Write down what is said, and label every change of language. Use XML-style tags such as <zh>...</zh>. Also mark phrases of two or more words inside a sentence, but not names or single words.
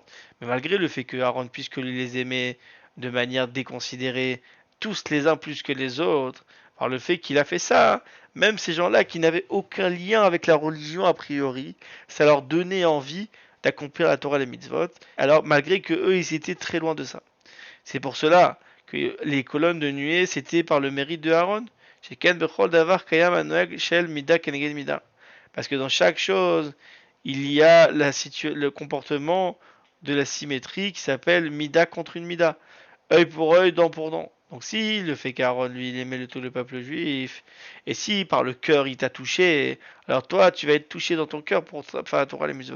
<fr>Mais malgré le fait que Aaron, puisque il les aimait de manière déconsidérée, tous les uns plus que les autres, par le fait qu'il a fait ça, même ces gens-là qui n'avaient aucun lien avec la religion a priori, ça leur donnait envie d'accomplir la Torah et les mitzvot, alors malgré que eux ils étaient très loin de ça. C'est pour cela que les colonnes de nuée c'était par le mérite de Aaron.</fr> <he>שכן בכל דבר קיים הנוהג של מידה כנגד מידה.</he> <fr>Parce que dans chaque chose, il y a le comportement de la symétrie qui s'appelle mida contre une mida. Œil pour œil, dent pour dent. Donc si le fait qu'Aaron, lui, il aimait tout le peuple juif, et si par le cœur il t'a touché, alors toi, tu vas être touché dans ton cœur pour faire la Torah les mitzvot.</fr>